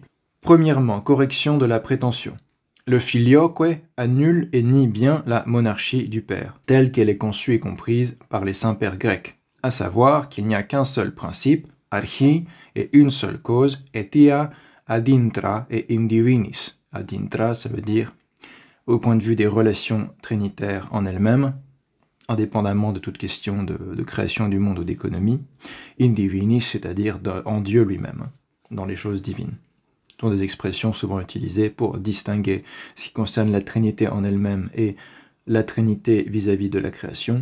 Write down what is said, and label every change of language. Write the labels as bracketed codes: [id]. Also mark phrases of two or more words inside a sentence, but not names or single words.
[fr] Premièrement, correction de la prétention. Le filioque annule et nie bien la monarchie du Père, telle qu'elle est conçue et comprise par les saints-pères grecs, à savoir qu'il n'y a qu'un seul principe, archi, et une seule cause, [la] etia, ad intra et in divinis. Ad intra, [fr] ça veut dire au point de vue des relations trinitaires en elles-mêmes, indépendamment de toute question de création du monde ou d'économie. [la] In divinis, [fr] c'est-à-dire en Dieu lui-même, dans les choses divines. Ce sont des expressions souvent utilisées pour distinguer ce qui concerne la Trinité en elle-même et la Trinité vis-à-vis de la création.